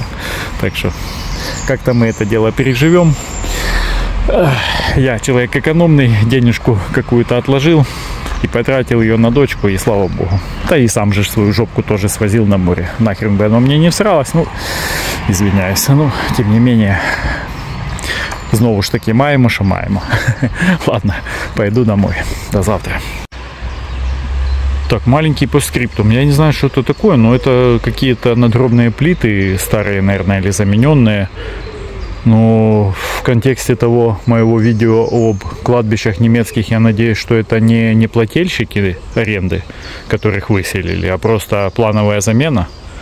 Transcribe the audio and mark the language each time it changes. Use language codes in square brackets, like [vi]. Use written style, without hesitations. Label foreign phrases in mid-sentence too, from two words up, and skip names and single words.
[ru] Так что как-то мы это дело переживем. Я человек экономный. Денежку какую-то отложил. И потратил ее на дочку, и слава богу. Да и сам же свою жопку тоже свозил на море. Нахрен бы оно мне не всралось. Ну, извиняюсь. Ну, тем не менее, [uk] знову ж таки, маємо, що маємо. [ru] Ладно, пойду домой. До завтра. Так, маленький постскриптум. Я не знаю, что это такое, но это какие-то надгробные плиты, старые, наверное, или замененные. Но в контексте того моего видео об кладбищах немецких, я надеюсь, что это не плательщики аренды, которых выселили, а просто плановая замена.